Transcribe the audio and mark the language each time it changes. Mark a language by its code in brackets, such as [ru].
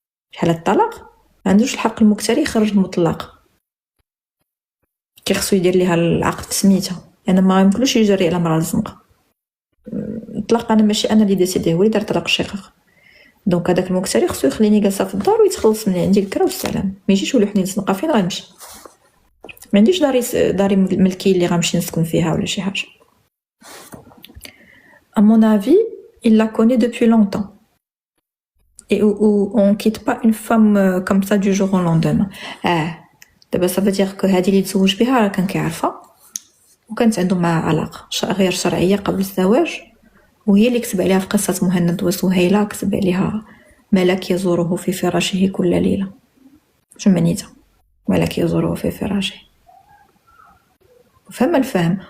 [ar] في حاله الطلاق ما عندوش الحق المكتري يخرج المطلق، كيخصو يدير ليها العقد سميتها، انا ما يمكنلوش يجري على مرأة الزنقه. الطلاق انا ماشي انا اللي ديسيدي، هو اللي دار طلاق الشقاق. دونك هذاك المكتري خصو يخليني جالسه في الدار ويتخلص من عندي الكرا والسلام، ما يجيش ولحني الزنقه فين غنمشي. ما عنديش داري ملكي اللي غنمشي نسكن فيها ولا شي حاجه. [fr] à mon avis il la connaît depuis longtemps et on quitte pas une femme comme ça du jour au lendemain. [ar] دابا [fr] ça veut dire que [ar] هذه اللي تزوج بها راه كان كيعرفها وكانت عنده معها علاقه غير شرعيه قبل الزواج، وهي اللي كتب عليها في قصه مهند وسهيله، كتب عليها ملك يزوره في فراشه كل ليله. شنو معنيتها ملك يزوره في فراشه؟ فهم الفهم.